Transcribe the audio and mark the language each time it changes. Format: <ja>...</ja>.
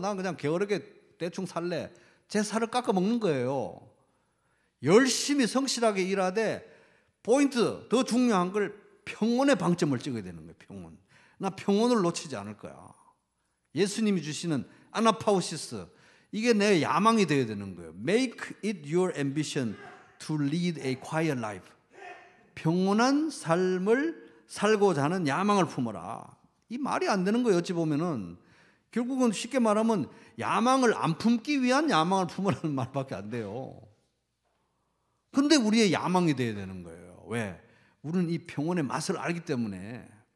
<ko>나 그냥 게으르게 대충 살래. 제 살을 깎아 먹는 거예요. 열심히 성실하게 일하되 포인트 더 중요한 걸 평온의 방점을 찍어야 되는 거예요. 평온. 나 평온을 놓치지 않을 거야. 예수님이 주시는 아나파우시스 이게 내 야망이 되어야 되는 거예요.</ko> <en>Make it your ambition to lead a quiet life.</en> <ko>평온한 삶을 살고자 하는 야망을 품어라. 이 말이 안 되는 거예요. 어찌 보면은 결국은 쉽게 말하면 야망을 안 품기 위한 야망을 품으라는 말밖에 안 돼요. 근데 우리의 야망이 돼야 되는 거예요. 왜? 우리는 이 평온의 맛을 알기 때문에.</ko>